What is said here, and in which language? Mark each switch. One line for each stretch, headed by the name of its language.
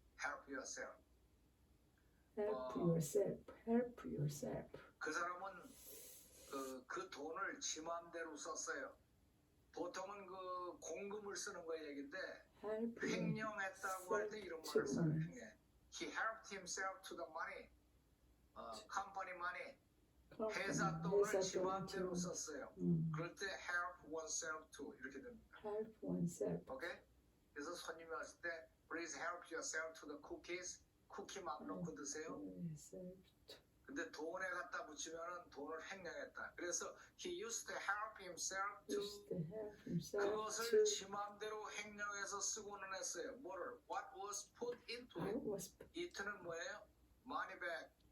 English: help yourself. help yourself.
Korean: 그 사람은 그 돈을 지 마음대로 썼어요. 보통은 그 공금을 쓰는 거 얘긴데
English: help
Korean: 횡령했다고 할 때 이런 말을 써요. 횡령.
English: He helped himself to the money. company money.
Korean: 회사 돈을 지 마음대로 썼어요. 그럴 때
English: help oneself to
Korean: 이렇게 됩니다.
English: help oneself.
Korean: 오케이? 그래서 손님이 왔을 때
English: please help yourself to the cookies.
Korean: 쿠키 맘 놓고 드세요. 근데 돈에 갖다 붙이면은 돈을 횡령했다. 그래서
English: he used to help himself to
Korean: 그것을 지 마음대로 횡령해서 쓰고는 했어요. 뭐를?
English: What was put into it. it는
Korean: 뭐예요?
English: money bag.